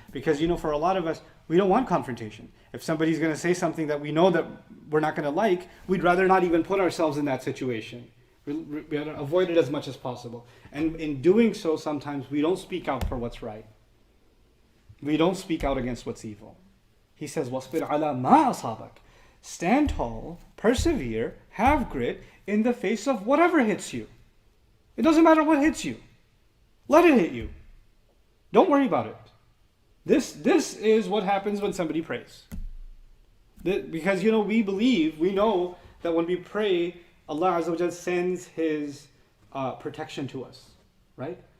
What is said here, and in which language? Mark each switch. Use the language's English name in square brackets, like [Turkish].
[English] Because for a lot of us, we don't want confrontation. If somebody's going to say something that we know that we're not going to like, we'd rather not even put ourselves in that situation. We avoid it as much as possible. And in doing so, sometimes we don't speak out for what's right. We don't speak out against what's evil. He says, [Arabic] وَاصْبِرْ عَلَى مَا أَصَابَكَ. [English] Stand tall, persevere, have grit in the face of whatever hits you. It doesn't matter what hits you. Let it hit you. Don't worry about it. This is what happens when somebody prays. Because we know that when we pray, Allah Azza wa Jal sends His protection to us, right?